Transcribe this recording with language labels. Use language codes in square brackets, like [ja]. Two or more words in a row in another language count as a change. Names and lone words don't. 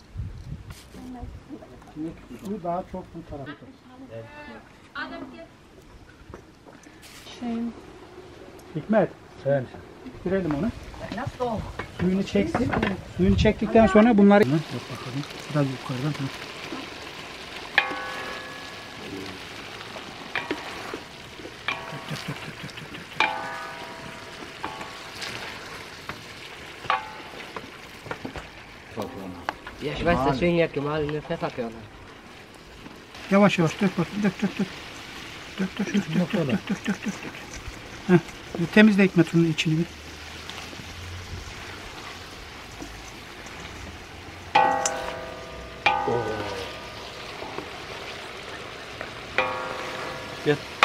[tr] Şimdi bu daha çok bu tarafta. Hikmet, Sen. bitirelim onu. Suyunu çeksin. Suyunu çektikten sonra bunları... Biraz yukarıdan. [de] Ja, ich weiß, deswegen ja gemahlene Pfefferkörner. [tr] Yavaş yavaş dök bakayım. Dök. Dök. Heh, temizle Hikmet onun içini bir. Gel.